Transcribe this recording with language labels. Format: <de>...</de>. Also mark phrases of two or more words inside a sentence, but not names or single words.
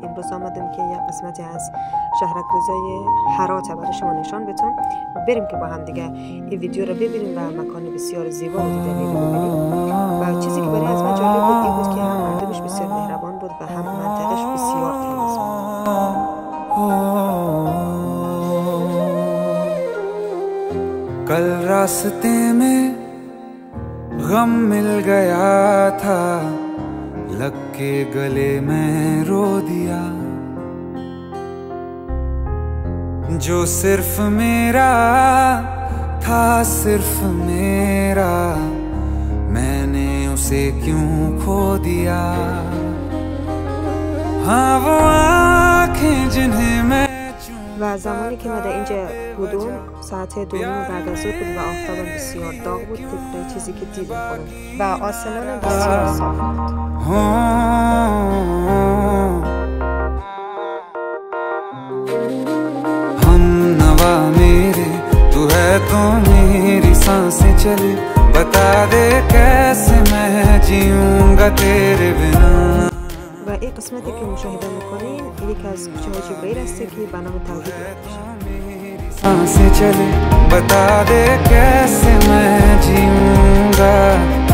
<fa>امروز آمدم که یک قسمتی از شهرک روزای هرات برای شما نشان بدم. بریم که با هم دیگه این ویدیو رو ببینیم و مکان بسیار زیبا و دیدنی رو ببینیم. و چیزی که برای از من جالب بود این بود که هم مردمش بسیار مهربان بود و هم منطقش بسیار تمیز بود.</fa> <hi>कल रास्ते में गम मिल गया था, लग के गले में रो दिया। जो सिर्फ मेरा था, सिर्फ मेरा, मैंने उसे क्यों खो दिया। हाँ वो आँखें जिन्हें मैं</hi> <fa>و زمانی که ما در اینجا بودم ساعت 2:30 بعد از ظهر بود و آفتاب بسیار داغ بود طبق چیزی که دیدم و آسمان بسیار صاف بود.</fa> <hi>हम नवा मेरे तू है तो मेरी सांसें चले, बता दे कैसे मैं जीऊंगा तेरे बिना।</hi> <fa>و این قسمتی که مشاهده میکنین یکی از کوچه‌های جبرئیل است که به نام توحید</fa> <hi>सांसें चले, बता दे कैसे मैं जीऊंगा</hi>